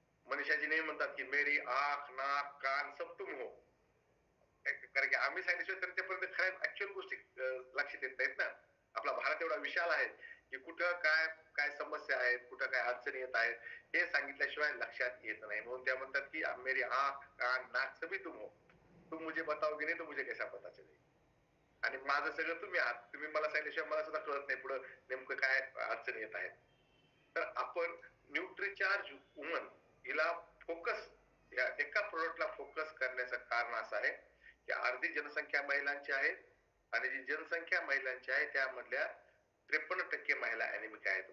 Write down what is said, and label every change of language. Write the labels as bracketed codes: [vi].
[mr] मनीषाजी नेहमी म्हणतात की [hi] मेरी आंख नाक कान सब तुम हो, [mr] कारण की आम्ही सांगितल्याशिवाय त्यांच्यापर्यंत खऱ्या ऍक्च्युअल गोष्टी लक्षात येत नाहीत ना. आपला भारत एवढा विशाल आहे की कुठं काय काय समस्या आहेत, कुठं काय अडचणी येत आहेत हे सांगितल्याशिवाय लक्षात येत नाही. म्हणून त्या म्हणतात की [hi] मेरी आंख कान नाक सभी तुम हो, तुम मुझे बताओगे नहीं तो मुझे कैसा पता चलेगा. [mr] आणि माझं सगळं तुम्ही आहात, तुम्ही मला सांगितल्याशिवाय मला सुद्धा कळत नाही पुढं नेमकं काय अडचणी येत आहेत. तर आपण न्यूट्रीचार्ज वुमन हिला फोकस, या एका प्रोडक्टला फोकस करण्याचं कारण असं आहे की अर्धी जनसंख्या महिलांची आहे आणि जी जनसंख्या महिलांची आहे त्यामधल्या 53% महिला अॅनिमिक आहेत.